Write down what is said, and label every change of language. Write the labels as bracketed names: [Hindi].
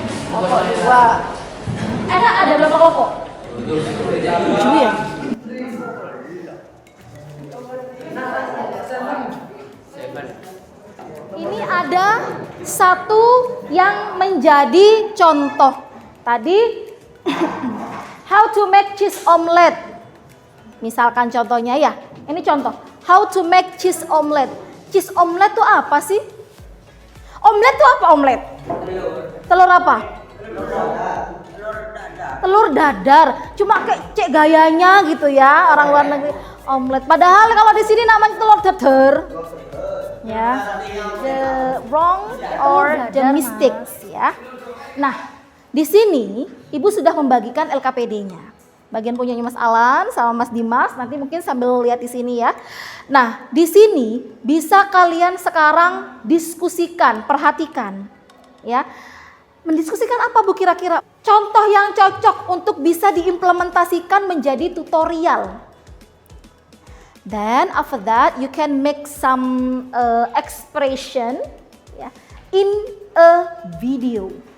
[Indonesian] Kelompok 2. Ada berapa kelompok? 7 ya? Ini ada satu yang menjadi contoh. Tadi [English] how to make cheese omelet. [Indonesian] Misalkan contohnya ya. Ini contoh. [English] How to make cheese omelet. [Indonesian] Cheese omelet itu apa sih? Omelet itu apa omelet? Telur apa? Telur dadar. Cuma kayak cek gayanya gitu ya orang luar negeri. Omelet. Padahal kalau di sini namanya telur dadar. Ya. [English] The wrong or the mistakes [Indonesian] ya. Nah, di sini Ibu sudah membagikan LKPD-nya. bagian punyanya Mas Alan sama Mas Dimas, nanti mungkin sambil lihat di sini ya. Nah, di sini bisa kalian sekarang diskusikan, perhatikan ya. Mendiskusikan apa Bu kira-kira? Contoh yang cocok untuk bisa diimplementasikan menjadi tutorial. [English] Then after that you can make some expression ya, in a video.